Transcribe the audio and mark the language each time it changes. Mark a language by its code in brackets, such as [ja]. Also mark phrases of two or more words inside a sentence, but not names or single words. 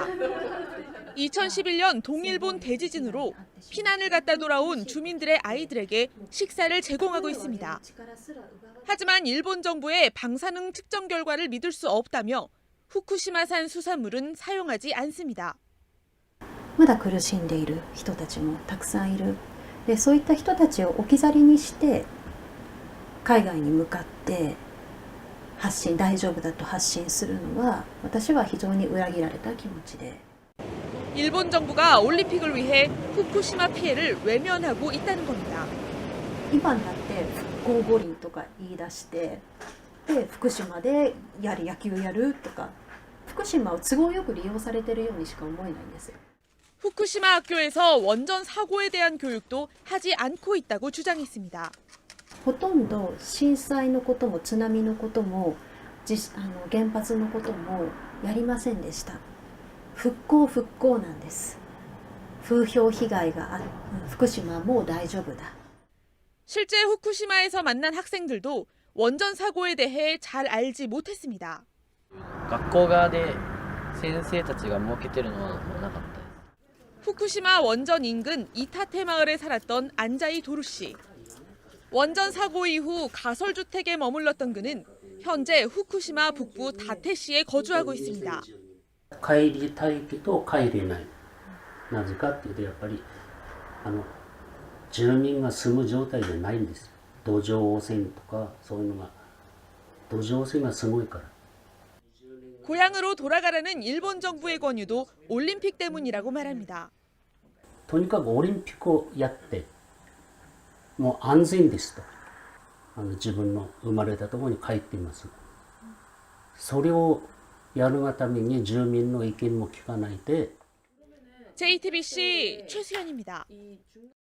[ko] 2011년 동일본 대지진으로 피난을 갔다 돌아온 주민들의 아이들에게 식사를 제공하고 있습니다. 하지만 일본 정부의 방사능 측정 결과를 믿을 수 없다며 후쿠시마산 수산물은 사용하지 않습니다. [ja] まだ苦しんでいる人たちもたくさんいる。で、そういった人たちを置き去りにして海外に向かって大丈夫だと発信するのは私は非常に裏切られた気持ちで。 [ko] 일본 정부가 올림픽을 위해 후쿠시마 피해를 외면하고 있다는 겁니다. [ja] 今になって復興五輪とか言い出して、で福島で野球やるとか、福島を都合よく利用されているようにしか思えないんです。 [ko] 후쿠시마 학교에서 원전 사고에 대한 교육도 하지 않고 있다고 주장했습니다. [ja] ほとんど震災のことも津波のことも原発のこともやりませんでした。復興なんです。風評被害がある。福島はもう大丈夫だ。 [ko] 실제 후쿠시마에서 만난 학생들도 원전 사고에 대해 잘 알지 못했습니다. [ja] 学校側で先生たちが設けてるのはなかった。 [ko] 후쿠시마 원전 인근 이타테 마을에 살았던 안자이 도루 씨. 원전 사고 이후 가설주택에 머물렀던 그는 현재 후쿠시마 북부 다테시에 거주하고 있습니다. [ja] 帰りたいけど帰れない。なぜかっていうとやっぱり住民が住む状態じゃないんですよ。土壌汚染とかそういうのが土壌汚染がすごいから。 [ko] 고향으로 돌아가라는 일본 정부의 권유도 올림픽 때문이라고 말합니다. [ja] とにかくオリンピックをやってもう安全ですと。自分の生まれたところに帰っています。それをやるがために住民の意見も聞かないで。 [ko] JTBC 최수연입니다.